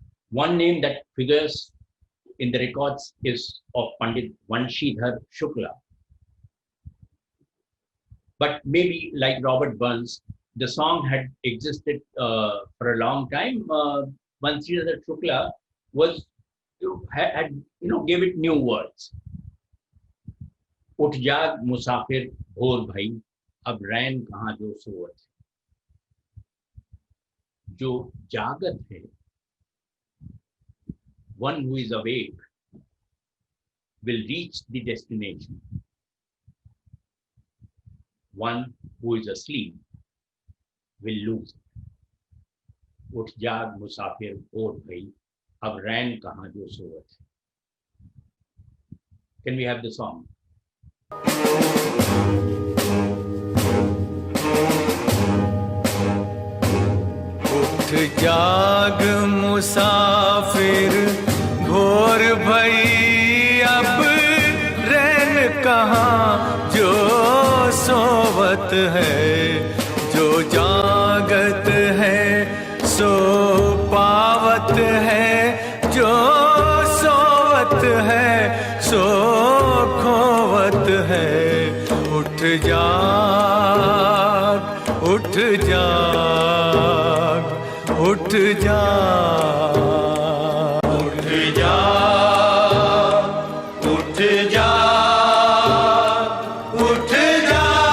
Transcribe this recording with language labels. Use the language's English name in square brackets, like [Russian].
[English] One name that figures in the records is of Pandit Vanshidhar Shukla. But maybe like Robert Burns, the song had existed for a long time. Vanshidhar Shukla had gave it new words. [Hindi] उठ जाग मुसाफिर भोर भाई अब रैन कहाँ जो सोवत. जो जागत है, [English] one who is awake will reach the destination. One who is asleep will lose it. [Hindi] उठ जाग मुसाफिर भोर भई, अब रैन कहाँ जो सोवत है. [English] Can we have the song? [Hindi] उठ जाग मुसाफिर भोर भई, अब रैन कहाँ जो सोवत है. जो जागत है सो पावत है, जो सोवत है सो खोवत है. उठ जाग, उठ जाग, उठ जाग, उठ जाग, उठ जाग, उठ जाग.